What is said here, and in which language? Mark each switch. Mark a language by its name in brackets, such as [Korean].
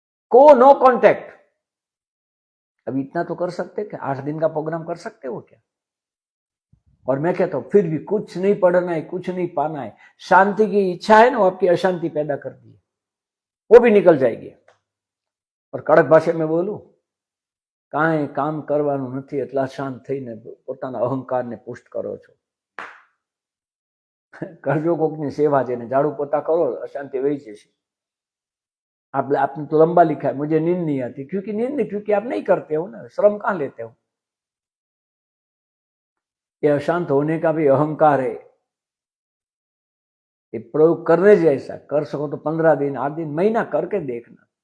[Hindi] को no contact, अभी इतना तो कर सकते क्या? 8 दिन का प्रोग्राम कर सकते हो क्या? और मैं कहता हूं फिर भी कुछ नहीं पढ़ना है, कुछ नहीं पाना है, शांति की इच्छा है ना, वो आपकी अशांति पैदा कर दी है, वो भी निकल जाएगी। और कड़क भाषा में बोलूं, [Gujarati] कांई काम करવાનું નથી, એટલા શાંત થઈને પોતાના અહંકારને પુષ્ટ કરો છો। કરજો કોકની સેવા, જેને [Hindi] झाड़ू पोता करो, अशांति वही जैसे। आपने तो लंबा लिखा है, मुझे नींद नहीं आती, क्योंकि नींद नहीं, क्योंकि आप नहीं करते हो ना, श्रम कहां लेते हो? ये अशांत होने का भी अहंकार है। ये प्रयोग करने जैसा, कर सको तो 15 दिन, 8 दिन, महीना करके देखना।